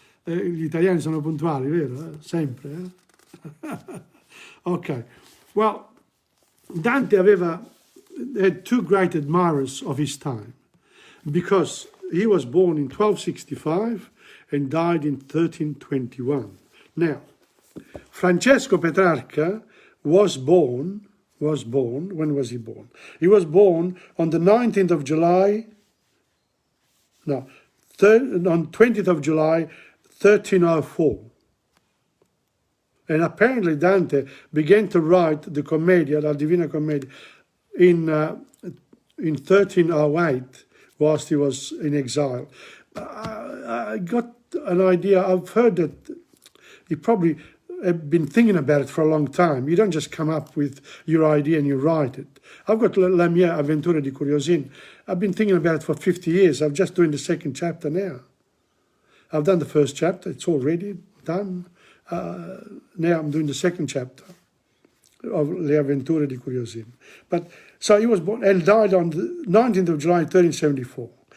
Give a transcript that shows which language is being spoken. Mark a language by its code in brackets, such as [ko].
[it] Gli italiani sono puntuali, vero? Sempre. Ok. [en] Well, Dante had two great admirers of his time, because he was born in 1265 and died in 1321. Now, Francesco Petrarca was born, when was he born? He was born on the 19th of July, on 20th of July, 1304. And apparently Dante began to write the Commedia, la Divina Commedia, in 1308, whilst he was in exile. I got an idea, I've heard that he probably had been thinking about it for a long time. You don't just come up with your idea and you write it. I've got La mia avventura di curiosin. I've been thinking about it for 50 years. I'm just doing the second chapter now. I've done the first chapter, it's already done. Now I'm doing the second chapter of Le avventure di Curiosin. But so he was born and died on the 19th of July 1374.